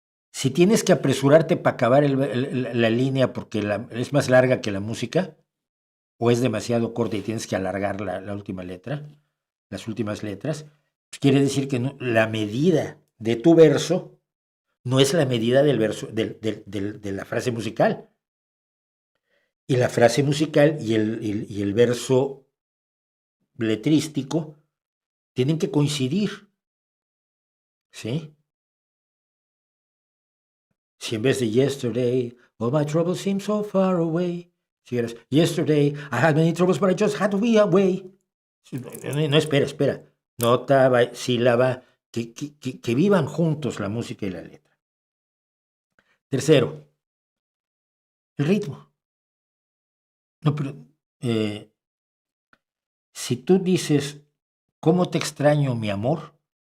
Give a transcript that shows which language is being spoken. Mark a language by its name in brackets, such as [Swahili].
[Spanish] Si tienes que apresurarte para acabar la línea porque es más larga que la música, o es demasiado corta y tienes que alargar la última letra, las últimas letras, pues quiere decir que la medida de tu verso no es la medida del verso, de la frase musical. Y la frase musical y el verso letrístico tienen que coincidir, ¿sí? Si en vez de [English] yesterday, all my troubles seem so far away, [Spanish] si eres [English] yesterday, I had many troubles, but I just had to be away. [Spanish] No, espera. Nota, sílaba, que vivan juntos la música y la letra. Tercero, el ritmo. No, pero si tú dices, ¿cómo te extraño, mi amor?